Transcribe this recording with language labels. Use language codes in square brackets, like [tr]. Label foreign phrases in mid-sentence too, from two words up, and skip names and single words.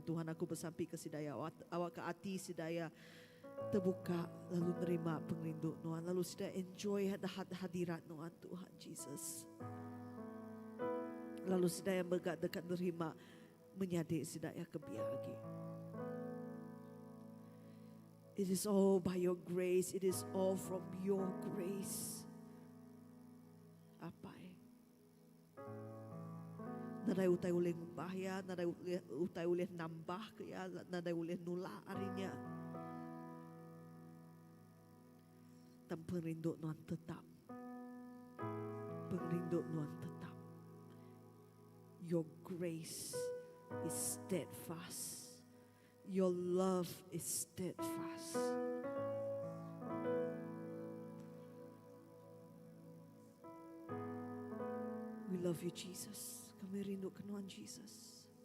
[iba] Tuhan, aku bersampai ke sidaya awak ke hati sidaya terbuka lalu nerima pengerinduk Tuhan, lalu sidaya enjoy hadirat Tuhan Jesus. Lalu sidaya bergat dekat nerima menjadi sidaya kebiagi. [en] It is all by your grace. It is all from your grace. [iba] Apa? Nadai utai uleh ngubah ya, nadai utai uleh nambah ke ya, nadai uleh nula arinya. Tam pengrinduk Tuhan tetap. Pengrinduk Tuhan tetap. [en] Your grace is steadfast. Your love is steadfast. We love you, Jesus. [iba] Kami rindu kenuan Jesus.